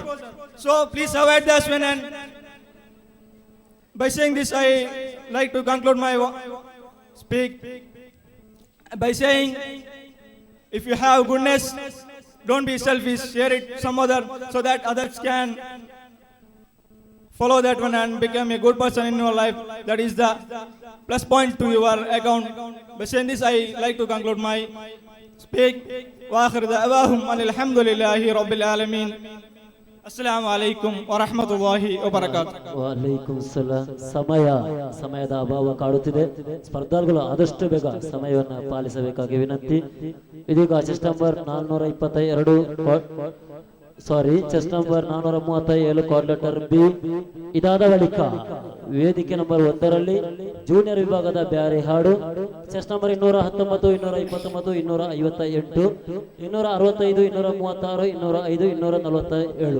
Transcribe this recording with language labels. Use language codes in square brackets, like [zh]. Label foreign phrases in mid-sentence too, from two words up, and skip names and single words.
[en] So please avoid that one. And by saying this, I like to conclude my speak by saying, if you have goodness, don't be selfish, share it some other, so that others can follow that one and become a good person in your life. That is the plus point to your account. By saying this, I like to conclude my speak. [ar] وآخر دعواهم الحمد لله رب العالمين. السلام عليكم ورحمة الله وبركاته. وعليكم السلام. [kn] ಸಮಯದ ಅಭಾವ ಕಾಡುತ್ತಿದೆ. ಸ್ಪರ್ಧಾಳುಗಳು ಆದಷ್ಟು ಬೇಗ ಸಮಯವನ್ನು ಪಾಲಿಸಬೇಕಾಗಿ ವಿನಂತಿ. [en] ಇದೀಗ chest number 422 chest number 437 card letter B. [kn] ಇದಾದ ಬಳಿಕ ವೇದಿಕೆ ನಂಬರ್ 1ರಲ್ಲಿ ಜೂನಿಯರ್ ವಿಭಾಗದ ಬ್ಯಾರಿ ಹಾಡು [en] chest number [kn] 219, 229, 258, 265, 236, 205, 247.